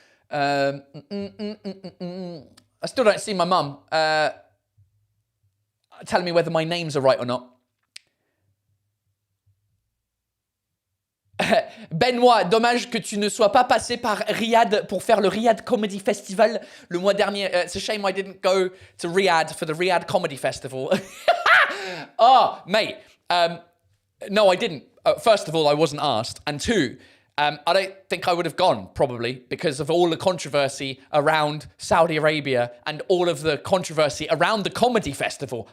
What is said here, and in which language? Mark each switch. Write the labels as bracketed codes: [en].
[en] I still don't see my mum telling me whether my names are right or not. [fr] Benoît, dommage que tu ne sois pas passé par Riyad pour faire le Riyad Comedy Festival le mois dernier. [en] It's a shame I didn't go to Riyadh for the Riyadh Comedy Festival. Oh, mate. No, I didn't. First of all, I wasn't asked. And two, I don't think I would have gone, probably, because of all the controversy around Saudi Arabia and all of the controversy around the comedy festival.